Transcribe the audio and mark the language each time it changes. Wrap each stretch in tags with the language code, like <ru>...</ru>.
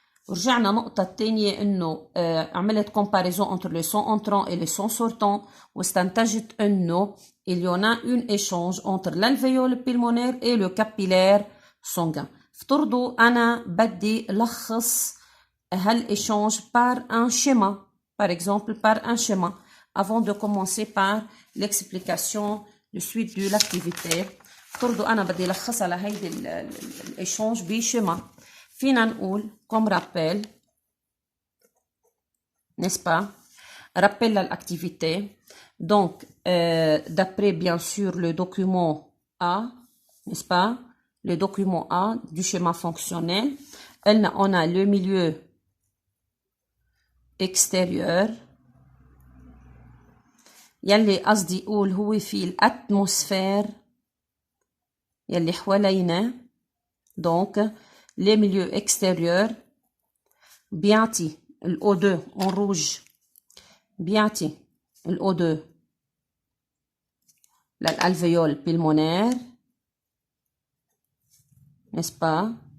<ar>رجعنا نقطة الثانية انه</ar> <fr>عملت comparaison entre le son entrant et le son sortant</fr> <ar>واستنتجت انه</ar> <fr>il y en a une échange entre l'alvéole pulmonaire et le capillaire sanguin.</fr> <ar>افترضوا انا بدي لخص</ar> <fr>هالéchange par un schéma, par exemple par un schéma, avant de commencer par l'explication de suite de l'activité.</fr> <ar>افترضوا انا بدي لخصها لهيدي الإيشانج بشيما. فينا نقول</ar> <fr>comme rappel, n'est-ce pas? Rappel à l'activité. Donc d'après bien sûr le document A, n'est-ce pas? Le document A du schéma fonctionnel. On a le milieu extérieur</fr> <ar>يلي قصدي اقول هو في الاتموسفير يلي حوالينا.</ar> <fr>donc les milieux extérieurs</fr> <ar>بيعطي الO2</ar> <fr>en rouge، بيعطي الO2 للالvéole pulmonaire، n'est-ce pas?</fr>